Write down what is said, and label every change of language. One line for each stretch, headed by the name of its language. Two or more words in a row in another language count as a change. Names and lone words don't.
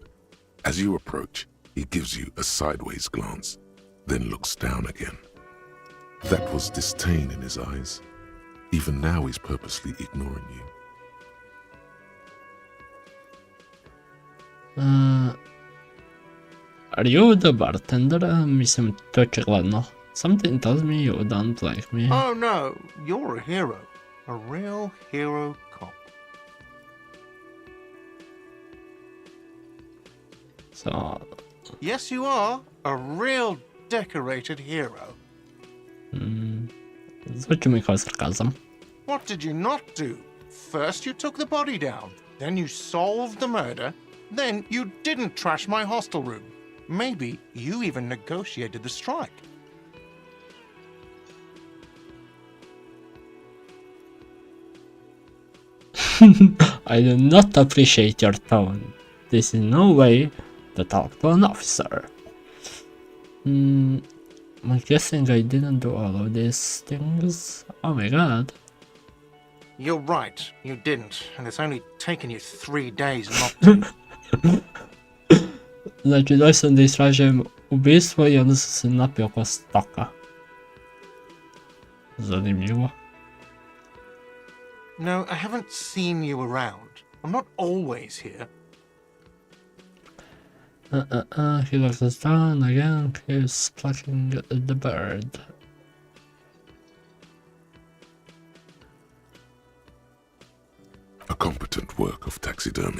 English: As you approach, he gives you a sideways glance, then looks down again. That was disdain in his eyes. Even now he's purposely ignoring you. Are you the bartender?
Serbian: Mislim, to očigledno.
English: Something tells me you don't like me. Oh no, you're a hero. A real hero cop. So, Yes, you are. A real decorated hero.
Serbian: zvuči mi kao sarkazam.
English: What did you not do? First you took the body down, then you solved the murder, then you didn't trash my hostel room. Maybe you even negotiated the strike. I do not appreciate your tone. This is no way to talk to an officer. I'm guessing I didn't do all of these things. Oh my god. You're right, you didn't, and it's only taken you 3 days not to.
Serbian: Znači, došao sam da istražujem ubistvo i onda sam se napio ko stoka. Zanimljivo.
English: No, I haven't seen you around. I'm not always here. He looks us down again. He's plucking the bird. A competent work of taxidermy.